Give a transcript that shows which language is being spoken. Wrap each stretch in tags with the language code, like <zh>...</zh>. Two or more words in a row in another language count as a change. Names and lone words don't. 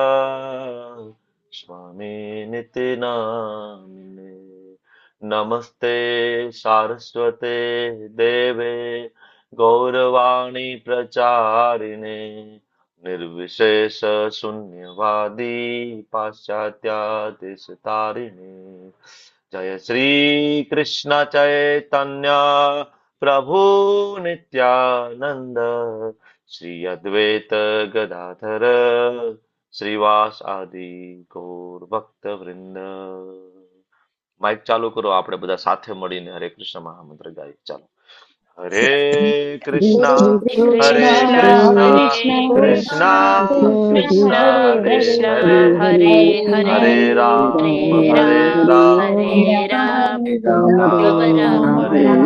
<sa>स्वामी नित्यानन्दे नमस्ते सारस्वते देवे गौरवाणी प्रचारिणे निर्विशेष शून्यवादी पाश्चात्यादेशतारिणे जय श्री कृष्ण चैतन्य प्रभु नित्यानंद श्री अद्वैत गदाधर श्रीवास आदि गौर भक्त वृंद</sa> <gu>માઇક ચાલુ કરો આપણે બધા સાથે મળીને</gu> <sa>હરે કૃષ્ણ મહામંત્ર ગાઈએ ચાલો હરે કૃષ્ણ હરે કૃષ્ણ કૃષ્ણ કૃષ્ણ હરે હરે હરે રામ હરે રામ રામ રામ હરે</sa>